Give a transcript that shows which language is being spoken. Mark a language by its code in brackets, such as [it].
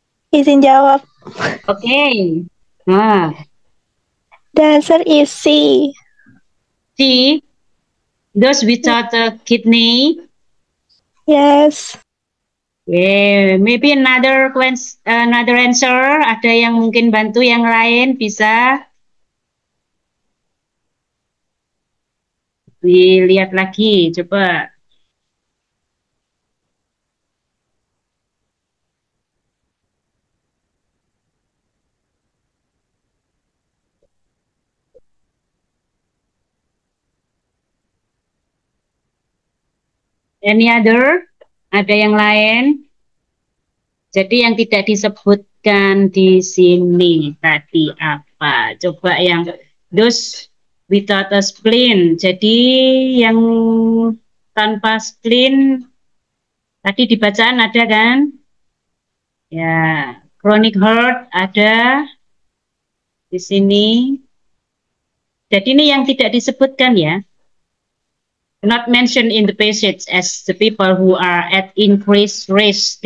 [id] Izin jawab. [en] Okay. Nah, The answer is C. C. Those without a kidney. Yes. Yeah, maybe another answer. [id] Ada yang mungkin bantu yang lain bisa dilihat lagi, coba. [en] Any other? [id] Ada yang lain? Jadi yang tidak disebutkan di sini tadi apa? Coba yang [en] those without a spleen. [id] Jadi yang tanpa spleen tadi di bacaan ada kan? Ya, chronic heart ada di sini. Jadi ini yang tidak disebutkan ya. [en] Not mentioned in the passage as the people who are at increased risk.